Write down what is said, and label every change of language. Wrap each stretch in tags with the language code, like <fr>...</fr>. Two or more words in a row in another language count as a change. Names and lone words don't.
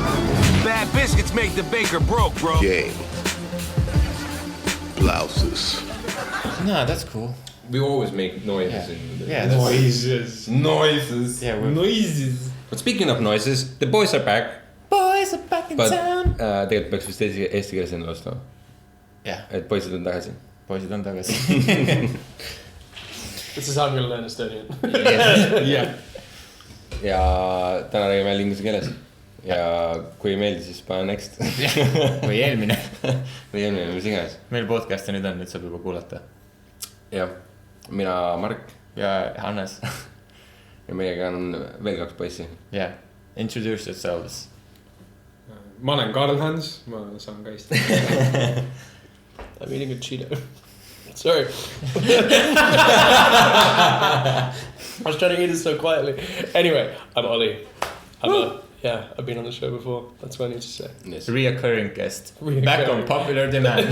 <en>Bad biscuits make the baker broke, bro. Game. Blouses. No, that's cool. We always make noises. Yeah, Noises. Yeah, Noises. But speaking of noises, the boys are back. Boys are back in But town.</en> <et>tegelikult peaks vist eesti keeles enne ostma. jah, Et poisid on tagasi. poisid on tagasi.</et> <en>This is how I'm gonna learn Estonian. Yeah.</en> <et>Ja täna räägime jälle inglise keeles. Ja kui ei meeldi, siis pane next. või eelmine. Või eelmine, mis iganes. Meil podcast'i nüüd on, nüüd saab juba kuulata. Jah, mina Mark. Ja Hannes. Ja meiega on veel 2 poissi.</et> <en>Yeah, introduce yourselves.</en> <et>Ma olen Karl Hans, ma saan ka eesti.</et> <en>I'm eating a Cheeto. Sorry. I was trying to eat it so quietly. Anyway, I'm Oli. I've been on the show before. That's what I need to say. Yes. Reoccurring guest. Back on popular demand.</en>